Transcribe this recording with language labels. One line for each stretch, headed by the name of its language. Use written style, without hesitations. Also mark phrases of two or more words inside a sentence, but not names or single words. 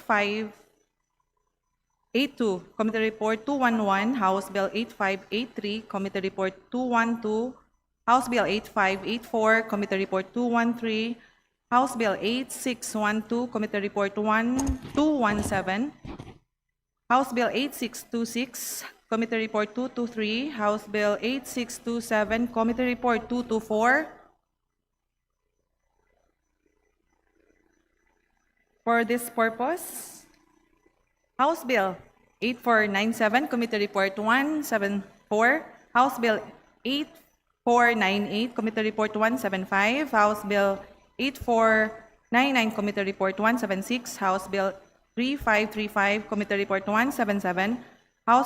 English: 8582, Committee Report 211, House Bill 8583, Committee Report 212, House Bill 8584, Committee Report 213, House Bill 8612, Committee Report 217, House Bill 8626, Committee Report 223, House Bill 8627, Committee Report 224. For this purpose, House Bill 8497, Committee Report 174, House Bill 8498, Committee Report 175, House Bill 8499, Committee Report 176, House Bill 3535, Committee Report 177, House